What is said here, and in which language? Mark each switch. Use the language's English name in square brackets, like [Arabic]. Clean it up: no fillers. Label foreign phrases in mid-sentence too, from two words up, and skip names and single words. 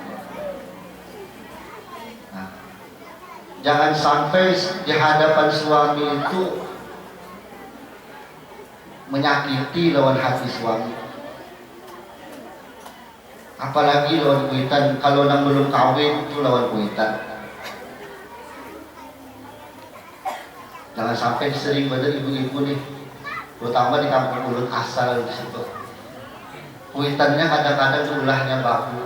[Indonesian] Nah, jangan sampai di hadapan suami itu menyakiti lawan hati suami. [Banjar] Apalagi lawan kuitan, kalau nang belum kawin itu lawan kuitan. [Indonesian] Jangan sampai sering pada ibu-ibu nih, terutama di kampung Ulun asal di situ. [Banjar] Kuitannya kadang-kadang ulahnya baku.